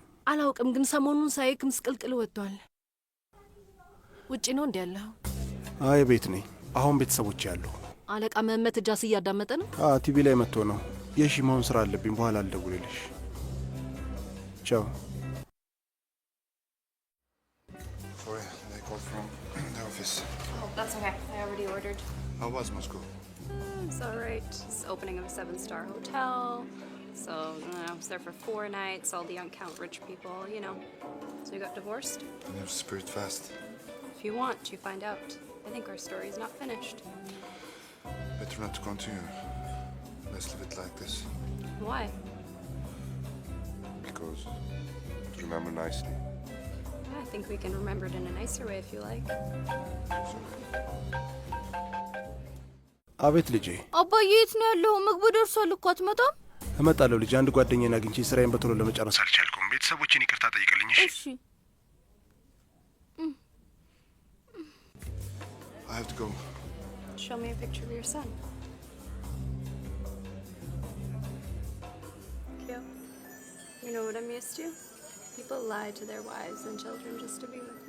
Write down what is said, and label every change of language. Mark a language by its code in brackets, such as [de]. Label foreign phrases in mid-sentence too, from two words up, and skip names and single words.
[am] አላውቅም፣ ግን ሰሞኑን ሳይክ ምስቅልቅል ወጥቷል። ውጪ ነው እንዲ ያለኸው? አይ ቤት ነኝ። አሁን ቤተሰቦች ያሉ። አለቃ መመት እጃስ እያዳመጠ ነው? ቲቪ ላይ መጥቶ ነው። የሺ መሆን ስራ አለብኝ። በኋላ አልደውልልሽ። ቻው። [en] That's okay. I already ordered. How was Moscow? It's all right. It's the opening of a 7-star hotel. So I was there for 4 nights. All the unkempt rich people, you know. So you got divorced? Your spirit fast. If you want, you find out. I think our story's not finished. Better not to continue. Let's leave it like this. Why? Because to remember nicely. I think we can remember it in a nicer way if you like. [am] አቤት ልጄ። አባዬ የት ነው ያለው? ምግቡ ደርሷል እኮ አትመጣም? እመጣለሁ ልጄ። አንድ ጓደኛዬን አግኝቼ ስራዬን በቶሎ ለመጨረስ አልቻልኩም። ቤተሰቦችን ይቅርታ ጠይቅልኝ። እሺ። [en] I have to go. Show me a picture of your son. Cute. You know what I'm used to? People lie to their wives and children just to be with me.